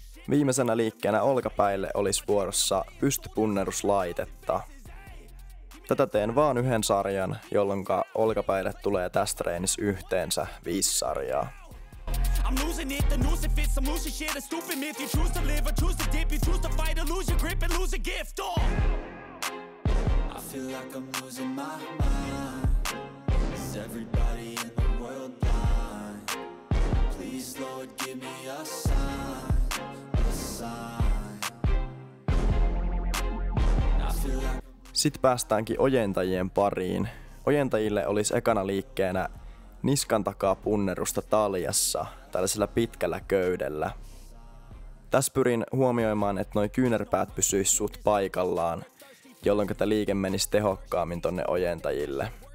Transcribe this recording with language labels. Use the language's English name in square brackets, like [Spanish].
[Finnish] Viimeisenä liikkeenä olkapäille olisi vuorossa pystypunneruslaitetta. Tätä teen vaan yhden sarjan, jolloin olkapäille tulee tästä treenissä yhteensä 5 sarjaa. [English] I'm losing it, the noose it fits, I'm losing shit, a stupid myth. You choose to live or choose to dip, you choose to fight or lose your grip and lose a gift. I feel like I'm losing my mind. Is everybody in the world blind? Please Lord give me a sign, a sign. I feel like... [Finnish] Sitten päästäänkin ojentajien pariin. Ojentajille olisi ekana liikkeenä niskan takaa punnerusta taljassa, tällaisella pitkällä köydellä. Tässä pyrin huomioimaan, että noi kyynärpäät pysyis suht paikallaan, jolloin tämä liike menisi tehokkaammin tonne ojentajille.